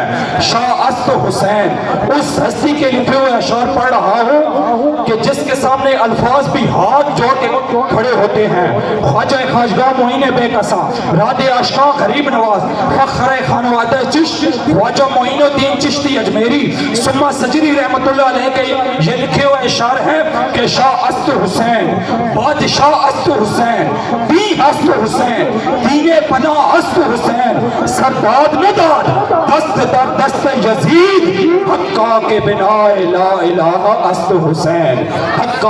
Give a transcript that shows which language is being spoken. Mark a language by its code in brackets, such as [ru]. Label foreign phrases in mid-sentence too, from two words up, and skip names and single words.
[fa] شاہ است حسین [ur] اس ہستی کے لکھے ہوئے اشعار پڑھ رہا ہوں کہ جس کے سامنے الفاظ بھی ہاتھ جوڑ کے کھڑے ہوتے ہیں۔ خواجہ خواجگاہ معین بے کسا، راد عاشقاں غریب نواز، فخر خانوادہ چشت خواجہ معین الدین چشتی اجمیری ثم سجری رحمت اللہ علیہ کے یہ لکھے ہوئے اشعار ہے کہ [fa] شاہ است حسین، بادشاہ است حسین، دین است حسین، دین پناہ است حسین، سرداد نداد دست در دست یزید، حقا کے بنا لا الہ است حسین، حقا